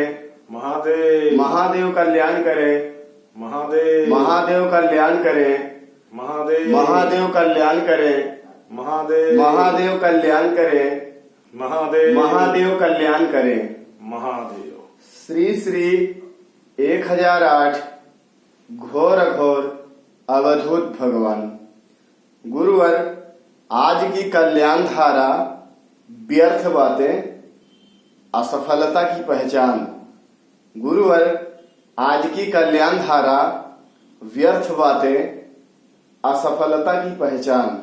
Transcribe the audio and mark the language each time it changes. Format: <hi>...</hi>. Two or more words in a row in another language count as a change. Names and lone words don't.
<hi>महादेव। महादेव कल्याण करे, महादेव। महादेव कल्याण करे, महादेव। महादेव कल्याण करे, महादेव। महादेव कल्याण करे, महादेव। महादेव कल्याण करे। महादेव। श्री श्री 1008 घोर घोर अवधूत भगवान। गुरुवर, आज की कल्याण धारा व्यर्थ बातें असफलता की पहचान। गुरुवर, आज की कल्याण धारा व्यर्थ बातें असफलता की पहचान।</hi>